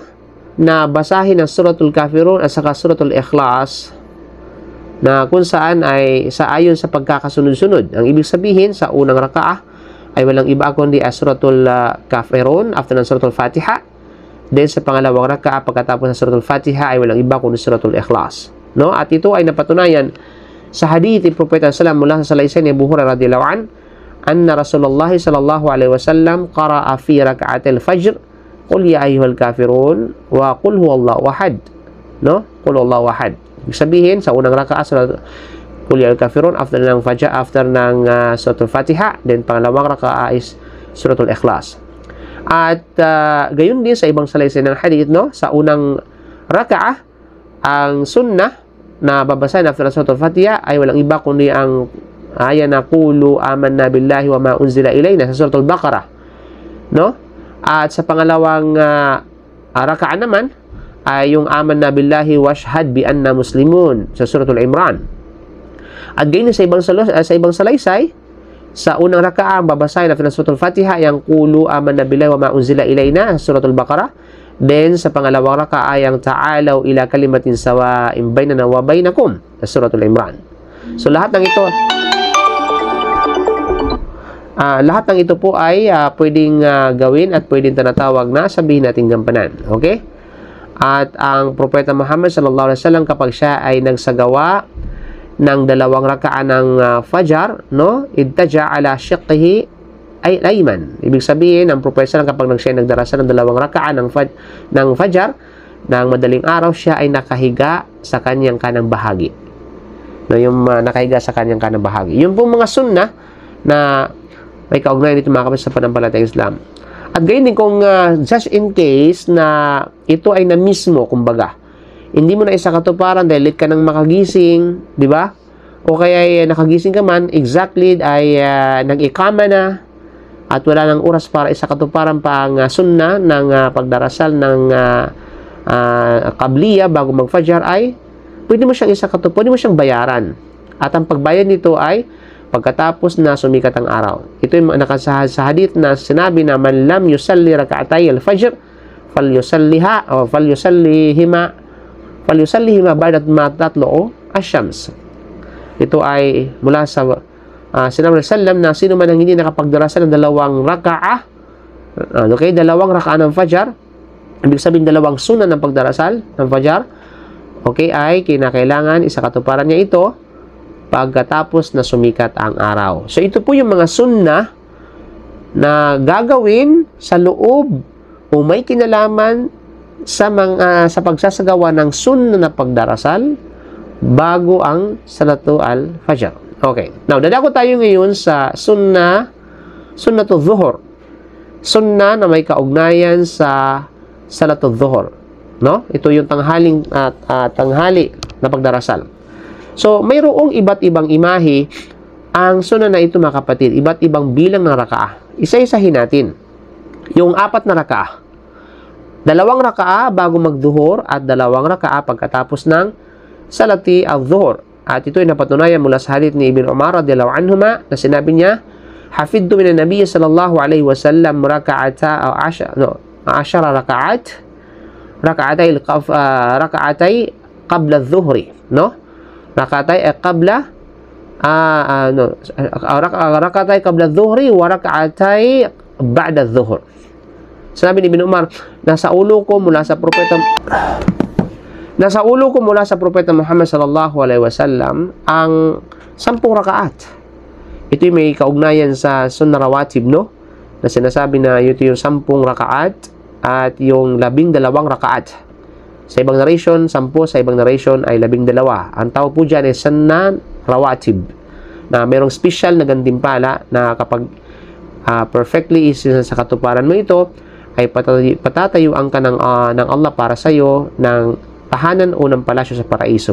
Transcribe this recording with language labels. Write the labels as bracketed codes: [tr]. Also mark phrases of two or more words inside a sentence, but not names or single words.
[tl] Na basahin ang Suratul Kafirun at saka Suratul Ikhlas na kung saan ay ayon sa pagkakasunod-sunod. Ang ibig sabihin, sa unang rakaah ay walang iba kundi Suratul Kafirun after ng Suratul Fatiha. Then sa pangalawang rakaah pagkatapos ng Suratul Fatiha ay walang iba kundi Suratul Ikhlas. No? At ito ay napatunayan sa hadith ni Propeta sallam mula sa salaysay ni Abu Hurairah [ar] رضي الله عنه أن رسول الله صلى الله عليه وسلم قرأ في ركعتي الفجر قل يا أيها الكافرون وقل هو الله أحد. No? قل هو الله أحد. [tl] Ibig sabihin sa unang rakaah [ar] قل يا كافرون [tl] after ng fajr, after ng Suratul Fatiha, then pangalawang rakaah is Suratul Ikhlas. At gayon din sa ibang salaysay ng hadith, no? Sa unang rakaah ang sunnah na babasahin after ng Suratul Fatiha ay walang iba kundi ang aya na [ar] قولوا آمنا بالله وما أنزل إلينا [tl] sa Suratul Baqarah, no? At sa pangalawang rakaah naman ay yung [ar] آمنا بالله واشهد بأنا مسلمون [tl] sa Suratul Imran. At gayon sa ibang salaysay, sa unang rakaah ang babasahin after ng Suratul Fatiha yung [ar] قولوا آمنا بالله وما أنزل إلينا [tl] sa Suratul Baqarah, Then, sa pangalawang raka ay ang [ar] تعالوا إلى كلمة سواء بيننا وبينكم [tl] sa Suratul Imran. So, lahat ng ito po ay pwedeng gawin at pwedeng tinatawag na sabihin natin gampanan. Okay? At ang Propeta Muhammad [ar] صلى الله عليه وسلم [tl] kapag siya ay nagsagawa ng dalawang rakaan ng Fajr, no? [ar] اضطجع على شقه الأيمن. [tl] Ibig sabihin, ang Propeta kapag siya nagdarasal ng dalawang rakaan ng Fajr, ng madaling araw, siya ay nakahiga sa kanyang kanang bahagi. No, yung nakahiga sa kanyang kanang bahagi. Yung pong mga sunnah na may kaugnayan dito mga kapatid sa panampalatayang Islam. At gayon din kung [en] just in case [tl] na ito ay na mismo, kumbaga, hindi mo na isa katuparan dahil late ka nang makagising, di ba? O kaya ay nakagising ka man, exactly ay nag-ikama na at wala nang oras para isa katuparan pa ang sunnah ng pagdarasal ng qabliya bago mag-fajr ay pwede mo siyang isa katuparan, pwede mo siyang bayaran. At ang pagbayad nito ay pagkatapos na sumikat ang araw. Ito yung nakasaad sa hadith na sinabi na [ar] من لم يصل ركعتي الفجر فليصلها أو فليصلهما بعد ما تطلع الشمس. [tl] Ito ay mula sa sinabi ng sallam na sino man ang hindi nakapagdarasal ng dalawang raka'ah, okay, dalawang raka'ah ng fajr, ibig sabihin dalawang sunnah ng pagdarasal ng fajr, okay, ay kinakailangan isa katuparan niya ito pagkatapos na sumikat ang araw. So, ito po yung mga sunnah na gagawin sa loob o may kinalaman sa pagsasagawa ng sunnah na pagdarasal bago ang Salatul Fajr. [en] Okay. Now, [tl] dadako tayo ngayon sa [ar] سنة الظهر. [tl] Sunnah na may kaugnayan sa Salatul zuhur. No? Ito yung tanghali na pagdarasal. So, mayroong iba't ibang imahe ang sunnah na ito mga kapatid, iba't ibang bilang ng rakaah. Isa-isahin natin. Yung 4 na rakaah. 2 rakaah bago magduhur at 2 rakaah pagkatapos ng salati al-zuhur. At ito ay napatunayan mula sa hadith ni Ibn Umar radhiyallahu anhuma na sinabi niya, [ar] حفظت من النبي صلى الله عليه وسلم عشر ركعتين قبل الظهر, no? ركعتين قبل ركعتين قبل الظهر وركعتين بعد الظهر. [tl] Sabi ni Ibn Umar, nasa ulo ko mula sa propeta Muhammad [ar] صلى الله عليه وسلم [tl] ang 10 rakaat. Ito yung may kaugnayan sa [ar] سنة رواتب, [tl] no? Na sinasabi na ito yung 10 rakaat at yung 12 rakaat. Sa ibang narration, 10. Sa ibang narration ay 12. Ang tawag po dyan ay [ar] سنة رواتب, [tl] na mayroong special na gantimpala na kapag perfectly isa sa katuparan mo ito, ay patatayuan ka ng Allah para sa iyo ng tahanan o ng palasyo sa paraiso.